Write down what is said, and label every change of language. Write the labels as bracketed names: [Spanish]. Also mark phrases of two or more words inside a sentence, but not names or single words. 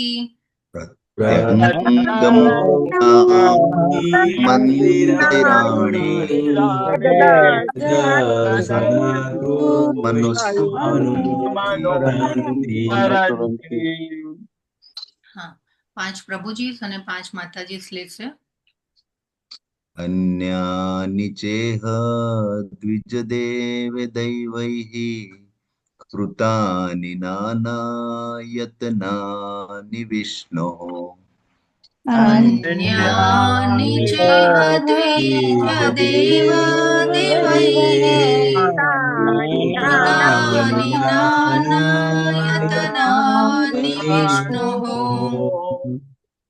[Sanskrit] मंदिराणि [Gujarati] हाँ, 5 प्रभुजी અને 5 માતાજી લેશે. [Sanskrit] अन्यानि चेह द्विजदेवदैवैः कृतानि नानायतनानि विष्णोः अन्यानि चेह द्विजदेवदेवैः कृतानि नानायतनानि विष्णोः